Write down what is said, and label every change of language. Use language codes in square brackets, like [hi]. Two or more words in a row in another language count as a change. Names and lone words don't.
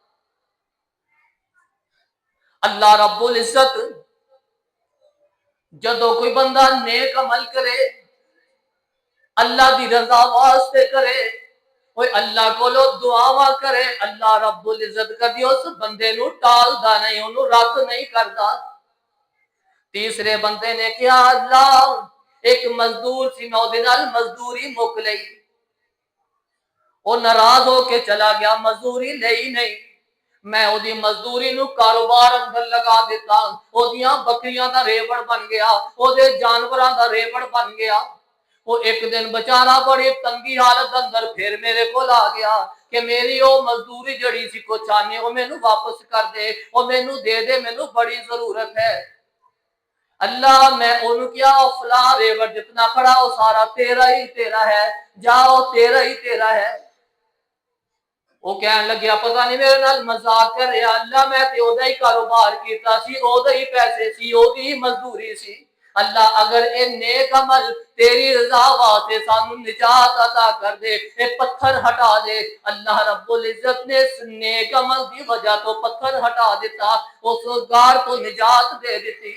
[ar] اللہ رب العزت [pa] جدو کوئی بندہ نیک عمل کرے، اللہ دی رضا واسطے کرے، کوئی اللہ کو لو دعاواں کرے، [ar] اللہ رب العزت [pa] کبھی اس بندے نو ٹالدا نہیں، انہوں رد نہیں کردا۔ تیسرے بندے نے کیا اللہ ایک مزدور سی، میں دے نال مزدوری مک لئی، وہ ناراض ہو کے چلا گیا، مزدوری لئی نہیں، میں او دی مزدوری نو کاروبار اندر لگا دیتا، او دیاں بکریاں دا ریوڑ بن گیا، او دے جانوراں دا ریوڑ بن گیا۔ وہ ایک دن بچارا بڑی تنگی حالت اندر پھر میرے کو آ گیا کہ میری او مزدوری جڑی سی کو چاہنے وہ مینوں واپس کر دے، وہ مینوں دے دے، مینوں بڑی ضرورت ہے۔ اللہ میں انہوں کیا فلاں ریوڑ جتنا کھڑا وہ سارا تیرا ہی تیرا ہے، جاؤ تیرا ہی تیرا ہے۔ وہ کہنے لگیا پتہ نہیں میرے نال مذاق کر رہا، اللہ میں تے او دا ہی کاروبار کیتا سی، او دا ہی پیسے سی، او دی ہی مزدوری سی۔ اللہ اگر اے نیک عمل تیری رضا واسطے سانو نجات عطا کر دے، اے پتھر ہٹا دے۔ [ar] اللہ رب العزت [pa] نے اس نیک عمل دی وجہ تو پتھر ہٹا دیتا، اس غار تو نجات دے دیتی۔